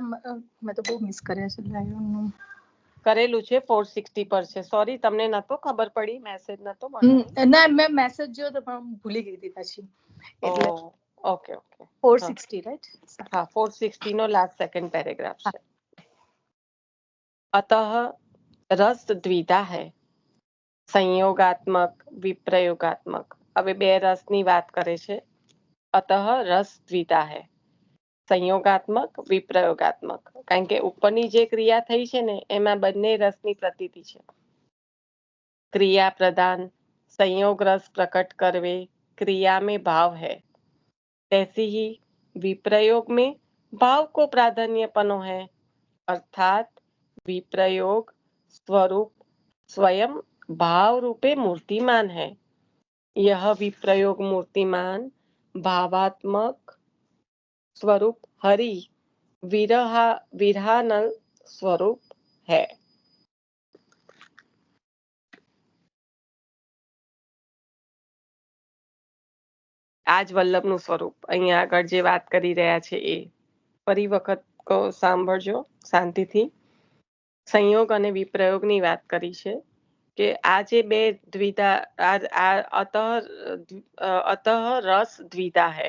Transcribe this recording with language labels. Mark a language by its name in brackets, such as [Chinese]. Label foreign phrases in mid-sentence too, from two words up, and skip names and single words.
[Gujarati] મેં તો બહુ મિસ કર્યા છે. કરેલું છે 460 પર છે. સોરી તમને નતો ખબર પડી? મેસેજ નતો ના, મેં મેસેજ જોયો તો પણ ભૂલી ગઈ હતી પછી. એટલે ઓકે 460 રાઈટ? હા, 460 નો લાસ્ટ સેકન્ડ પેરેગ્રાફ છે. [Hindi] अतः रस द्विधा है, संयोगात्मक विप्रयोगात्मक. [Gujarati] હવે બે રસની વાત કરે છે. [Hindi] अतः रस द्विधा है, संयोगात्मक विप्रयोगात्मक. [Gujarati] કારણ કે ઉપરની જે ક્રિયા થઈ છે ને એમાં બંને રસની પ્રતીતિ છે. [Hindi] क्रिया प्रदान संयोग रस प्रकट करवे क्रिया में भाव है, तैसी ही विप्रयोग में भाव को प्राधान्यपनो है. अर्थात विप्रयोग स्वरूप स्वयं भाव रूपे मूर्तिमान है. यह विप्रयोग मूर्तिमान भावात्मक स्वरूप हरि विरहानल स्वरूप है. [Gujarati] આજ વલ્લભનું સ્વરૂપ અહીંયા આગળ જે વાત કરી રહ્યા છે એ ફરી વખત સાંભળજો શાંતિથી. સંયોગ અને વિપ્રયોગની વાત કરી છે કે આ જે બે દ્વિધા [Hindi] अतः रस द्विधा है.